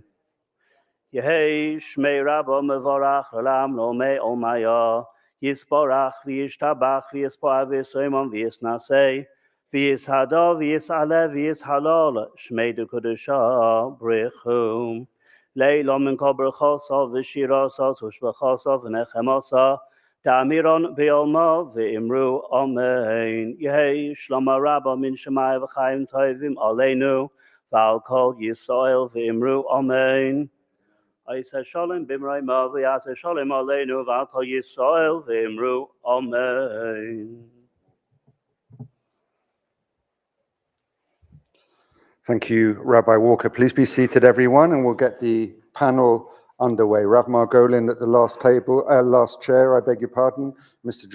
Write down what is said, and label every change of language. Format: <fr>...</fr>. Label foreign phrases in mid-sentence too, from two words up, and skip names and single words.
<arc>יהא שמיה רבא מברך לעלם לו מעל מיא יתברך וישתבח ויתפאר ויתרומם ויתנשא ויתהדר ויתעלה ויתהלל שמיה דקודשא בריך הוא לעלא מן כל ברכתא ושירתא תשבחתא ונחמתא דאמירן בעלמא ואמרו אמן. יהא שלמא רבא מן שמיא וחיים טובים עלינו ועל כל ישראל ואמרו אמן.</arc> <he>עושה שלום במרומיו ויעשה שלום עלינו ועל כל ישראל ואמרו אמן.</he> <en>Thank you, Rabbi Walker. Please be seated, everyone, and we'll get the panel underway. Rav Margolin at the last table, last chair, I beg your pardon, Mr.</en>